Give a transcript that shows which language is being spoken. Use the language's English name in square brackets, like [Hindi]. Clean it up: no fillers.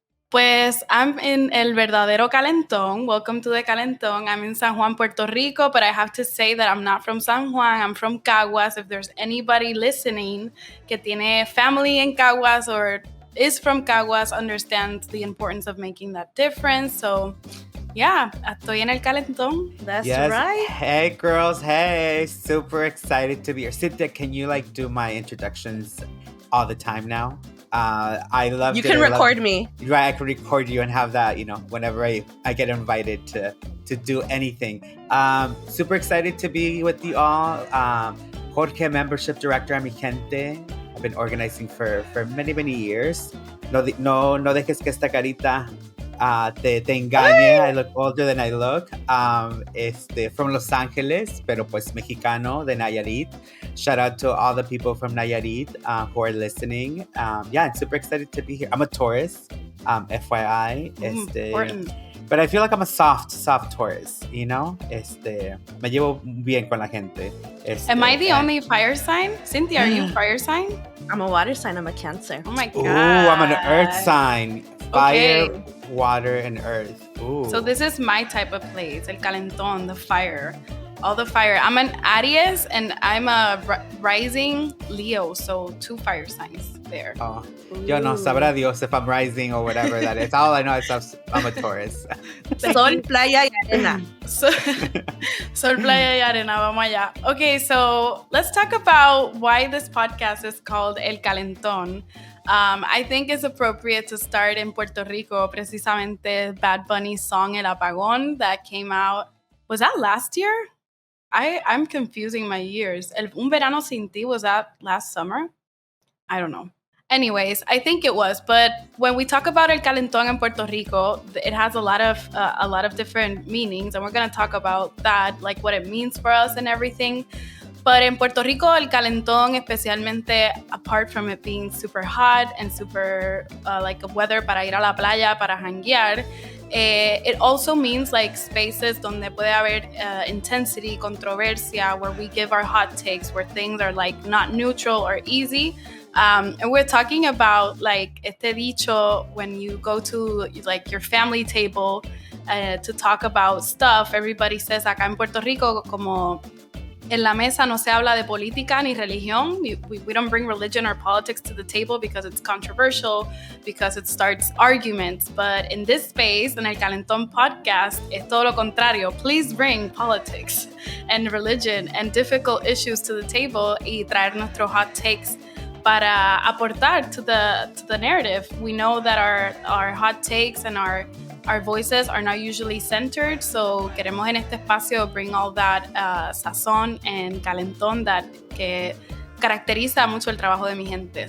[English] Pues I'm in El Verdadero Calentón. Welcome to the Calentón. I'm in San Juan, Puerto Rico, but I have to say that I'm not from San Juan. I'm from Caguas. If there's anybody listening que tiene family in Caguas or is from Caguas, understands the importance of making that difference. So, yeah, estoy en El Calentón. That's yes. right. Hey, girls. Hey, super excited to be here. Cinthya, can you do my introductions all the time now? I love you can record me. Right, I can record you and have that, whenever I get invited to do anything. Super excited to be with you all. Jorge, membership director at Mijente. I've been organizing for many, many years. [Spanish] No dejes que esta carita te engañe. [English] I look older than I look. From Los Angeles, pero pues mexicano de Nayarit. Shout out to all the people from Nayarit who are listening. I'm super excited to be here. I'm a Taurus, FYI. Important. But I feel like I'm a soft Taurus, Me llevo bien con la gente. Am I the only fire sign? Cinthya, are you fire sign? I'm a water sign. I'm a Cancer. Oh my God. Ooh, I'm an earth sign. Fire, Okay. water, and earth. Ooh. So this is my type of place, El Calentón, the fire. All the fire. I'm an Aries and I'm a rising Leo, so 2 fire signs there. Oh, yo no, sabrá Dios if I'm rising or whatever that is. All I know is I'm a Taurus. [Spanish] Sol, playa, y arena. Sol, playa y arena, vamos allá. [English] Okay, so let's talk about why this podcast is called El Calentón. I think it's appropriate to start in Puerto Rico, precisamente Bad Bunny's song El Apagón that came out. Was that last year? I'm confusing my years. Un Verano Sin Ti, was that last summer? I don't know. Anyways, I think it was. But when we talk about El Calentón in Puerto Rico, it has a lot of different meanings, and we're going to talk about that, like what it means for us and everything. But in Puerto Rico, El Calentón, especialmente, apart from it being super hot and super like weather para ir a la playa, para janguear, It also means like spaces donde puede haber intensity, controversia, where we give our hot takes, where things are like not neutral or easy. And we're talking about like este dicho when you go to like your family table to talk about stuff. [Spanish] Everybody says acá en Puerto Rico como en la mesa no se habla de política ni religión. [English] We don't bring religion or politics to the table because it's controversial, because it starts arguments. [Spanish] But in this space, en el Calentón podcast, es todo lo contrario. [English] Please bring politics and religion and difficult issues to the table y traer nuestros hot takes para aportar to the narrative. We know that our hot takes and our voices are not usually centered, so queremos en este espacio bring all that sazón and calentón que caracteriza mucho el trabajo de Mijente.